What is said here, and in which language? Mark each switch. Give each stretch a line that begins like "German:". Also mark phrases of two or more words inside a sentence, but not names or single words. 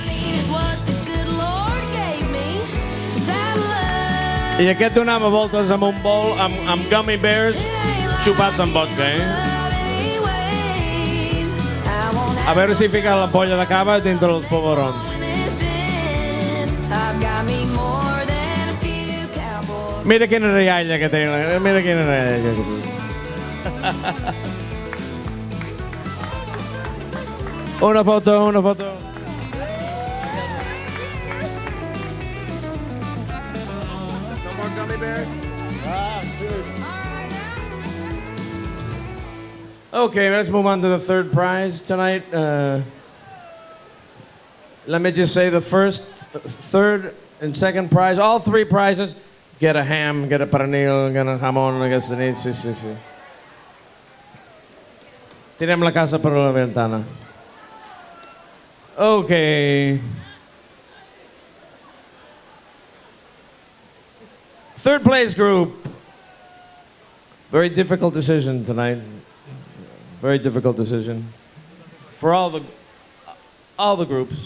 Catalan: I aquest donava voltes amb un bol amb
English: gummy bears
Catalan: xupats amb vodka, A veure si fica l'ampolla de cava dintre els polverons. Mira quina rialla que té, mira quina rialla que té. Una foto.
English: Okay, let's move on to the third prize tonight. Let me just say the first, third, and second prize, all three prizes, get a ham, get a pernil, get a jamón
Catalan: aquesta nit, sí. Tirem la casa per la ventana.
English: Okay. Third place group. Very difficult decision tonight. Very difficult decision for all the groups.